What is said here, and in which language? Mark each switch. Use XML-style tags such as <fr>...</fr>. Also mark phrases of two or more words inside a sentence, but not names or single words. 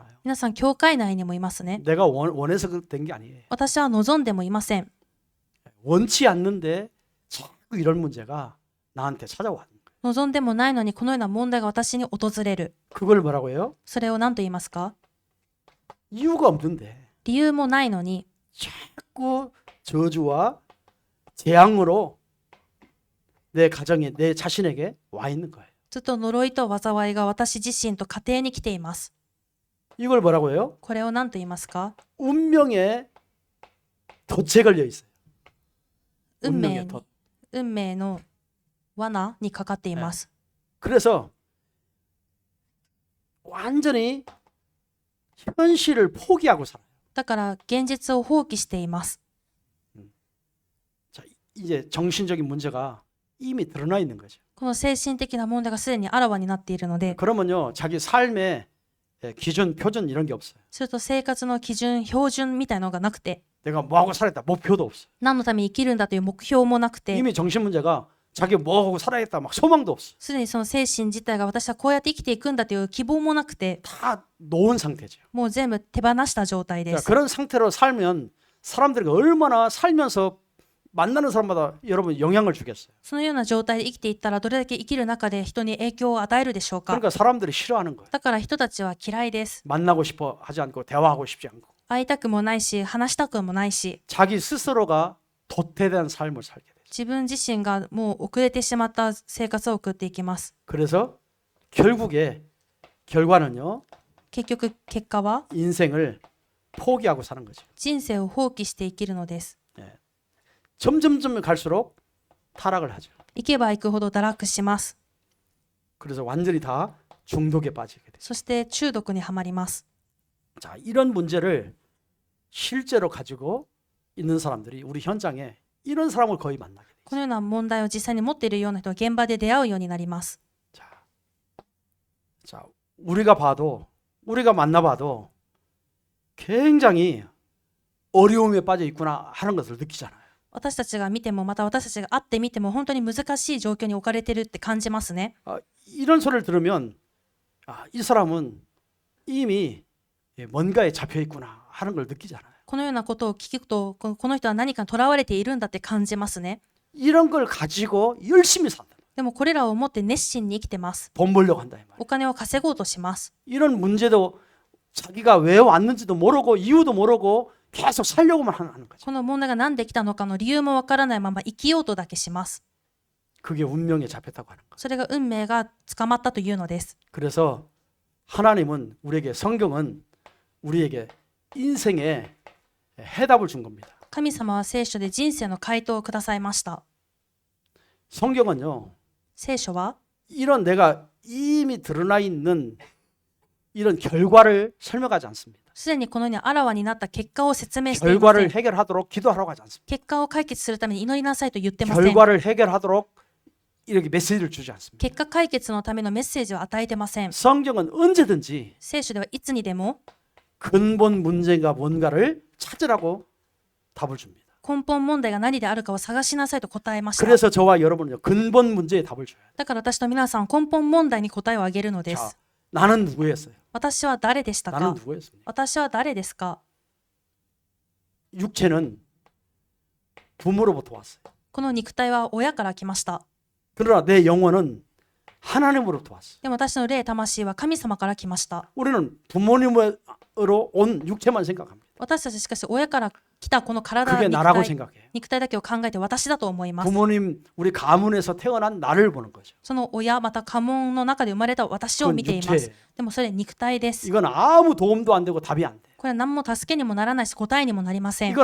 <ja>皆さん教会内にもいますね。</ja> <ko>내가 원해서 된 게 아니에요.</ko> <ja>私は望んでもいません。</ja> <ko>원치 않는데 자꾸 이런 문제가 나한테 찾아와.</ko> <ja>望んでもないのにこのような問題が私に訪れる。</ja> <ko>그걸 뭐라고 해요?</ko> <ja>それを何と言いますか？</ja> <ko>이유가 없는데</ko> <ja>理由もないのに</ja> <ko>자꾸 저주와 재앙으로 내 가정에 내 자신에게 와 있는 거예요.</ko> <ja>ずっと呪いと災いが私自身と家庭に来ています。</ja> <ko>이걸 뭐라고 해요?</ko> <ja>これを何と言いますか？</ja> <ko>운명의 덫에 걸려 있어요.</ko> <ja>運</ja> <ko>운명의</ko> <ja>命</ja> <ko>덫.</ko> <ja>に運命の罠にかかっています。</ja> <ko>그래서 완전히 현실을 포기하고 살아요.</ko> <ja>だから現実を放棄しています。</ja> <ko>자, 이제 정신적인 문제가 이미 드러나 있는 거죠.</ko> <ja>この精神的な問題がすでにあらわになっているので、</ja> <ko>그러면요, 자기 삶의 기준, 표준 이런 게 없어요.</ko> <ja>すると生活の基準、標準みたいなのがなくて、</ja> <ko>내가 뭐하고 살았다, 목표도 없어요.</ko> <ja>何のために生きるんだという目標もなくて、</ja> <ko>이미 정신 문제가 자기 뭐하고 살아야겠다, 막 소망도 없어요.</ko> <ja>すでにその精神自体が私はこうやって生きていくんだという希望もなくて、</ja> <ko>다 놓은 상태죠.</ko> <ja>もう全部手放した状態で</ja> <ko>자,</ko> <ja>す。</ja> <ko>그런 상태로 살면 사람들이 얼마나 살면서 만나는 사람마다 여러분 영향을 주겠어요.</ko> <ja>そのような状態で生きていったらどれだけ生きる中で人に影響を与えるでしょうか。</ja> <ko>그러니까 사람들이 싫어하는 거예요.</ko> <ja>だから人たちは嫌いです。</ja> <ko>만나고 싶어 하지 않고 대화하고 싶지 않고</ko> <ja>会いたくもないし、話したくもないし、</ja> <ko>자기 스스로가 도태된 삶을 살게 돼요.</ko> <ja>自分自身がもう遅れてしまった生活を送っていきます。</ja> <ko>그래서 결국에 결과는요,</ko> <ja>結局結果は</ja> <ko>인생을 포기하고 사는 거죠.</ko> <ja>人生を放棄して生きるのです。</ja> <ko>점점점 갈수록 타락을 하죠.</ko> <ja>行けば行くほど堕落します。</ja> <ko>그래서 완전히 다 중독에 빠지게 돼요.</ko> <ja>そして中毒にはまります。</ja> <ko>자, 이런 문제를 실제로 가지고 있는 사람들이 우리 현장에 이런 사람을 거의 만나게 돼요.</ko> <ja>このような問題を実際に持っているような人は現場で出会うようになります。</ja> <ko>자, 우리가 만나봐도 굉장히 어려움에 빠져 있구나 하는 것을 느끼잖아요.</ko> <ja>私たちが見てもまた私たちが会ってみても本当に難しい状況に置かれてるって感じますね。</ja> <ko>이런 소리를 들으면 이 사람은 이미 뭔가에 잡혀 있구나 하는 걸 느끼잖아요.</ko> <ja>このようなことを聞くとこの人は何かにとらわれているんだって感じますね。</ja> <ko>이런 걸 가지고 열심히 산다.</ko> <ja>でもこれらを持って熱心に生きてます。</ja> <ko>돈 벌려고 한다 이 말이에요.</ko> <ja>お金を稼ごうとします。</ja> <ko>이런 문제도 자기가 왜 왔는지도 모르고 이유도 모르고 계속 살려고만 하는 거죠.</ko> <ja>この問題が何で来たのかの理由もわからないまま生きようとだけします。</ja> <ko>그게 운명에 잡혔다고 하는 거예요.</ko> <ja>それが運命が捕まったというのです。</ja> <ko>그래서 하나님은 우리에게 성경은 우리에게 인생의 해답을 준 겁니다.</ko> <ja>神様は聖書で人生の回答をくださいました。</ja> <ko>성경은요,</ko> <ja>聖書は</ja> <ko>이런 내가 이미 드러나 있는 이런 결과를 설명하지 않습니다.</ko> <ja>すでにこのようにあらわになった結果を説明していませ</ja> <ko>결과를</ko> <ja>ん。</ja> <ko>해결하도록 기도하라고 하지 않습니다.</ko> <ja>結果を解決するために祈りなさいと言ってません。</ja> <ko>결과를 해결하도록 이렇게 메시지를 주지 않습니다.</ko> <ja>結果解決のためのメッセージを与えてません。</ja> <ko>성경은 언제든지</ko> <ja>聖書ではいつにでも</ja> <ko>근본 문제가 뭔가를 찾으라고 답을 줍니다.</ko> <ja>根本問題が何であるかを探しなさいと答えました。</ja> <ko>그래서 저와 여러분은 근본 문제에 답을 줘요.</ko> <ja>だから私と皆さん根本問題に答えをあげるので</ja> <ko>자,</ko> <ja>す。</ja> <ko>나는 누구였어요?</ko> <ja>私は誰でしたか？</ja> <ko>나는 누구였습니까?</ko> <ja>私は誰ですか？</ja> <ko>육체는 부모로부터 왔어요.</ko> <ja>この肉体は親から来ました。</ja> <ko>그러나 내 영혼은 하나님으로부터 왔어요.</ko> <ja>でも私の霊魂は神様から来ました。</ja> <ko>우리는 부모님으로 온 육체만 생각합니다.</ko> <ja>私たちしかし親から来たこの体</ja> <ko>그게</ko> <ja>肉</ja> <ko>나라고</ko> <ja>体</ja> <ko>생각해요.</ko> <ja>肉体だけを考えて私だと思います。</ja> <ko>부모님, 우리 가문에서 태어난 나를 보는 거죠.</ko> <ja>その親また家紋の中で生まれた私を</ja> <ko>그건</ko> <ja>見ています。</ja> <ko>육체예요.</ko> <ja>でもそれ肉体です。</ja> <ko>이건 아무 도움도 안 되고 답이 안 돼.</ko> <ja>これは何も助けにもならないし答えにもなりません。</ja>